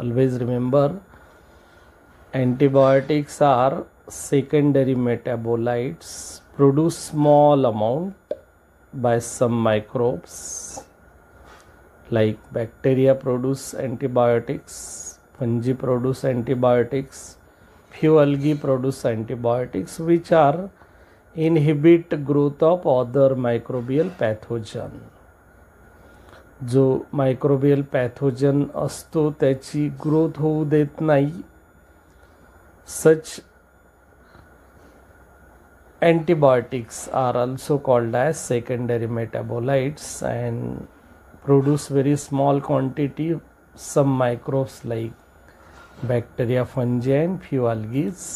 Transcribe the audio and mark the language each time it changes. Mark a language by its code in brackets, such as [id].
[en] Always remember, antibiotics are secondary metabolites produce small amount by some microbes like bacteria produce antibiotics, fungi produce antibiotics, few algae produce antibiotics, which are inhibit growth of other microbial pathogen. [mr] जो microbial pathogen असतो त्याची growth होऊ देत नाही. [en] Such antibiotics are also called as secondary metabolites and produce very small quantity some microbes like bacteria, fungi and few algae.